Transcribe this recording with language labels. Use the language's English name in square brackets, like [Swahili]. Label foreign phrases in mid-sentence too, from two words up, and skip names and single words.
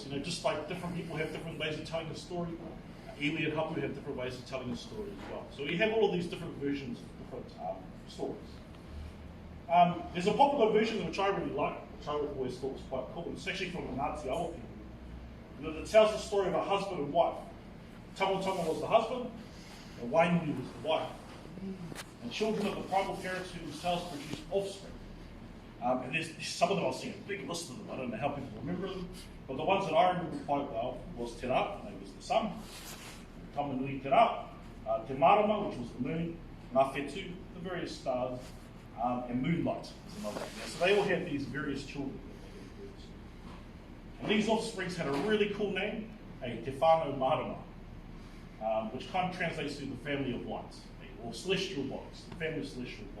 [English] You know, just like different people have different ways of telling a story, iwi and hapu have different ways of telling a story as well. So we have all of these different versions of different stories. There's a popular version which I really like, which I always thought was quite cool. It's actually from the Ngāti Awa people. And it tells the story of a husband and wife. Tama-nui-te-ra was the husband, and Wainui was the wife. And children of the tribal parents who themselves produce offspring. And there's some of them, I'll see a big list of them. I don't know how people remember them. But the ones that I remember quite well was Te Ra, and it was the sun. Tama-nui-te-ra, Te Marama, which was the moon, [Māori] Ngā Whetū, [English] the various stars, and moonlight is another one. So they all had these various children. And these offsprings had a really cool name, [Māori] Te Whānau Marama, [English] which kind of translates to the family of light, or celestial bodies, the family of celestial bodies.